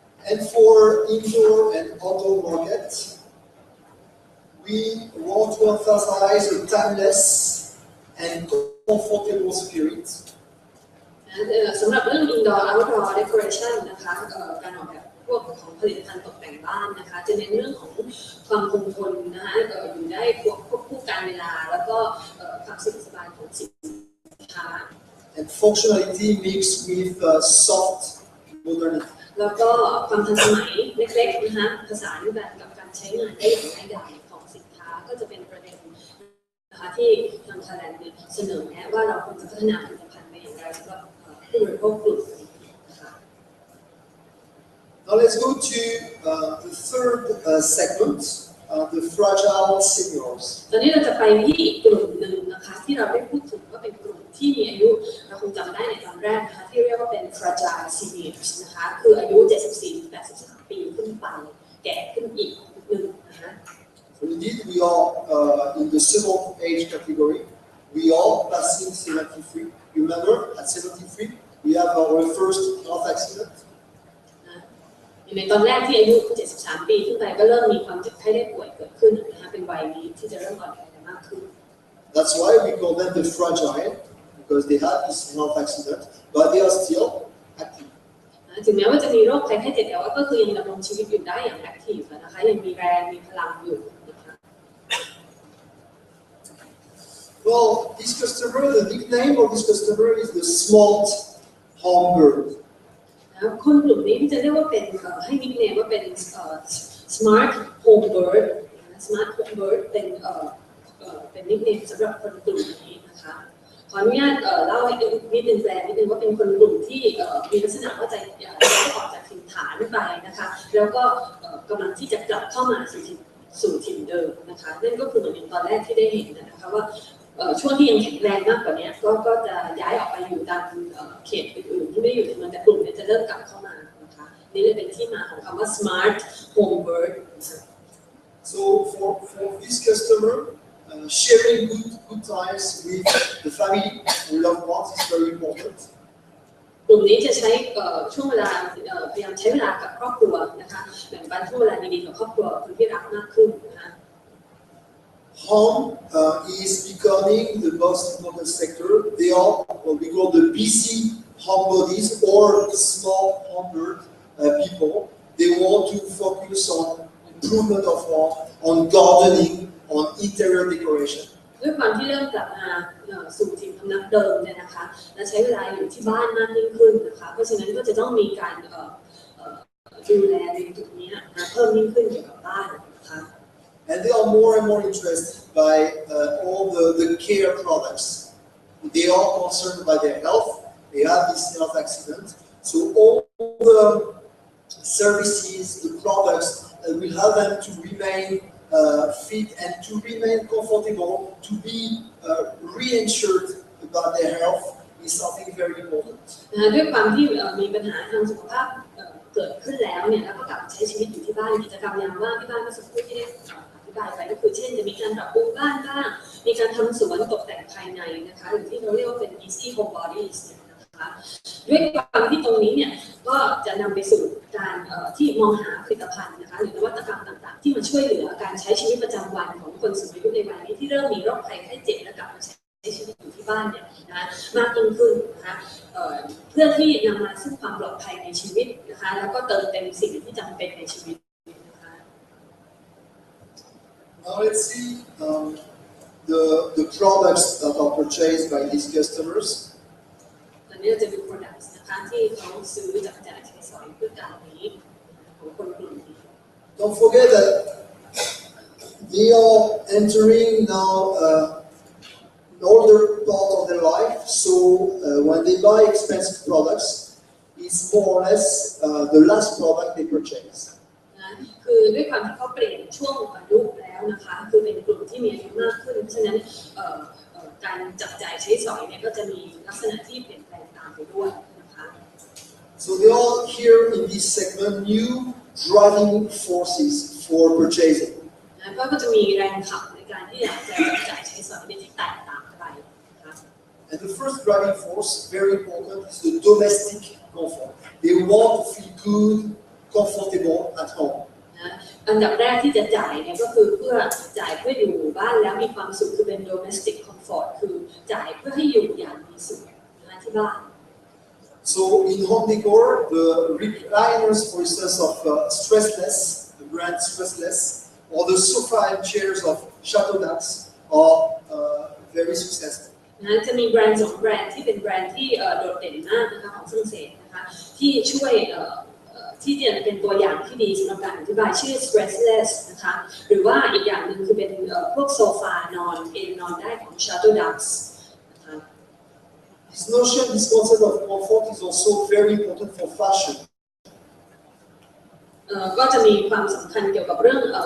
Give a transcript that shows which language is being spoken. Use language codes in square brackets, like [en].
[en] And for indoor and outdoor market, we want to emphasize a timeless and comfortable spirit. [th] สำหรับเรื่อง [en] indoor outdoor decoration [th] นะคะการออกแบบพวกของผลิตภัณฑ์ตกแต่งบ้านนะคะจะเน้นเรื่องของความคงทนนะคะอยู่ได้ควบคู่การเวลาแล้วก็ความสะดวกสบายของสินค้า [en] And functionality mixed with soft modernity. [th] แล้วก็ความทันสมัยเล็กๆนะคะผสานแบบกับการใช้งานได้อย่างง่ายดายของสินค้าก็จะเป็นประเด็นนะคะที่ทาง Thailand เสนอแนะว่าเราควรจะพัฒนาผลิตภัณฑ์ไปอย่างไรสำหรับผู้บริโภคกลุ่มนี้นะคะ [en] Now let's go to the third segment, the fragile seniors. [th] ตอนนี้เราจะไปที่อีกกลุ่มหนึ่งนะคะที่เราได้พูดถึงว่าเป็นกลุ่มที่มีอายุเราคงจำได้ในตอนแรกนะคะที่เรียกว่าเป็น [en] fragile seniors [th] นะคะคืออายุ 74-83 ปีขึ้นไปแก่ขึ้นอีกหนึ่งนะคะ [en] So indeed, we are in the second age category. We are passing 73. You remember, at 73, we have our first health accident. [th] ในตอนแรกที่อายุ 73 ปีขึ้นไปก็เริ่มมีความเจ็บไข้ได้ป่วยเกิดขึ้นนะคะเป็นวัยนี้ที่จะเริ่มอ่อนแอมากขึ้น [en] That's why we call them the fragile, because they had this health accident, but they are still active. [th] ถึงแม้ว่าจะมีโรคภัยไข้เจ็บแต่ว่าก็คือยังดำรงชีวิตอยู่ได้อย่างแอคทีฟนะคะยังมีแรงมีพลังอยู่นะคะ [en] Well, this customer, the nickname of this customer is the smart hummingbird. [th] คนกลุ่มนี้ที่จะเรียกว่าเป็นให้นิกเนมว่าเป็น [en] smart home bird smart home bird [th] เป็นนิกเนมสำหรับคนกลุ่มนี้นะคะขออนุญาตเล่าให้นิดนึงแปลนิดนึงว่าเป็นคนกลุ่มที่มีลักษณะว่าจะออกจากถิ่นฐานไปนะคะแล้วก็กำลังที่จะกลับเข้ามา สู่ถิ่นเดิมนะคะนั่นก็คือเหมือนอย่างตอนแรกที่ได้เห็นนะคะว่าช่วงที่ยังแข็งแรงมากกว่านี้ก็จะย้ายออกไปอยู่ตามเขตอื่นๆที่ไม่ได้อยู่ในเมืองแต่กลุ่มนี้จะเริ่มกลับเข้ามานะคะนี่เลยเป็นที่มาของคำว่า [en] smart home bird So for this customer, sharing good times with the family and loved ones is very important. [th] กลุ่มนี้จะใช้ช่วงเวลาพยายามใช้เวลากับครอบครัวนะคะแบ่งปันช่วงเวลาดีๆกับครอบครัวคนที่รักมากขึ้นนะคะ [en] Home is becoming the most important sector. They are what we call the busy homebodies or small homebird people. They want to focus on improvement of home, on gardening, on interior decoration. [th] ด้วยความที่เริ่มกลับมาสู่ถิ่นพำนักเดิมเนี่ยนะคะและใช้เวลาอยู่ที่บ้านมากยิ่งขึ้นนะคะเพราะฉะนั้นก็จะต้องมีการดูแลในจุดนี้นะเพิ่มยิ่งขึ้นเกี่ยวกับบ้านนะคะ [en] And they are more and more interested by all the care products. They are concerned by their health. They have this health accident. So all the services, the products will help them to remain fit and to remain comfortable, to be reassured about their health is something very important. [th] ด้วยความที่มีปัญหาทางสุขภาพเกิดขึ้นแล้วเนี่ยแล้วก็กลับใช้ชีวิตอยู่ที่บ้านกิจกรรมยามว่างที่บ้านเมื่อสักครู่ที่ได้อธิบายไปก็คือเช่นจะมีการปรับปรุงบ้านบ้างมีการทำสวนตกแต่งภายในนะคะหรือที่เราเรียกว่าเป็น [en] easy home bodies [th] นะคะ ด้วยความที่ตรงนี้เนี่ยก็จะนำไปสู่การที่มองหาผลิตภัณฑ์นะคะหรือนวัตกรรมต่างๆที่มาช่วยเหลือการใช้ชีวิตประจำวันของคนสูงอายุในวัยนี้ที่เริ่มมีโรคภัยไข้เจ็บและกลับมาใช้ชีวิตอยู่ที่บ้านเนี่ยนะมากยิ่งขึ้นนะคะเพื่อที่นำมาซึ่งความปลอดภัยในชีวิตนะคะแล้วก็เติมเต็มสิ่งที่จำเป็นในชีวิตนะคะ [en] Now let's see the products that are purchased by these customers. [th] ตอนนี้เราจะดู products นะคะที่เขาซื้อจับจ่ายใช้สอยเพื่อการนี้ของคนกลุ่มนี้ [en] Don't forget that they are entering now an older part of their life, so when they buy expensive products, it's more or less the last product they purchase. [th] คือด้วยความที่เขาเปลี่ยนช่วงอายุแล้วนะคะคือเป็นกลุ่มที่มีอายุมากขึ้นเพราะฉะนั้นการจับจ่ายใช้สอยเนี่ยก็จะมีลักษณะที่เปลี่ยนแปลงตามไปด้วยนะคะ [en] So they all here in this segment new driving forces for purchasing. [th] ก็จะมีแรงขับในการที่อยากจะจับจ่ายใช้สอยที่แตกต่างไปนะคะ [en] And the first driving force, very important, is the domestic comfort. They want to feel good, comfortable at home. [th] อันดับแรกที่จะจ่ายเนี่ยก็คือเพื่อจ่ายเพื่ออยู่บ้านแล้วมีความสุขคือเป็น [en] domestic comfort [th] คือจ่ายเพื่อให้อยู่อย่างมีสุขที่บ้าน [en] So in home decor, the recliners, for instance, of Stressless, the brand Stressless, or the sofa and chairs of Chateau d'Ax are very successful. [th] จะมีแบรนด์2แบรนด์ที่เป็นแบรนด์ที่โดดเด่นมากนะคะของฝรั่งเศสนะคะที่ช่วยที่จะเป็นตัวอย่างที่ดีสำหรับการอธิบายชื่อ Stressless นะคะหรือว่าอีกอย่างหนึ่งคือเป็นพวกโซฟานอนเอนนอนได้ของ Chateau d'Ax นะคะ [en] This notion, this concept of comfort is also very important for fashion. [th] ก็จะมีความสำคัญเกี่ยวกับเรื่อง